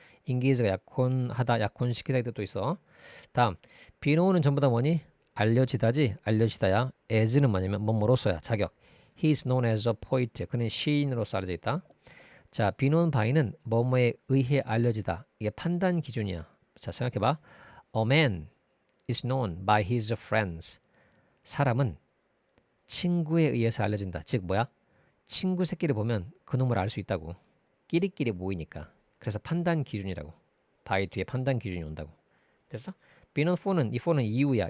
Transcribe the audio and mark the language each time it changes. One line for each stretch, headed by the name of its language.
Korean: engage가 약혼하다, 약혼시키다 이 뜻도 있어. 다음 be know는 전부 다 뭐니? 알려지다지. 알려지다야. as는 뭐냐면 뭐뭐로서야. 자격.
English: He is known as a poet.
Korean: 그는 시인으로서 알려져 있다. 자, be known by는 뭐뭐에 의해 알려지다. 이게 판단 기준이야. 자, 생각해봐.
English: A man is known by his friends.
Korean: 사람은 친구에 의해서 알려진다. 즉 뭐야? 친구 새끼를 보면 그놈을 알 수 있다고. 끼리끼리 모이니까. 그래서 판단 기준이라고. by 뒤에 판단 기준이 온다고. 됐어? be known for는 이 for는 이유야.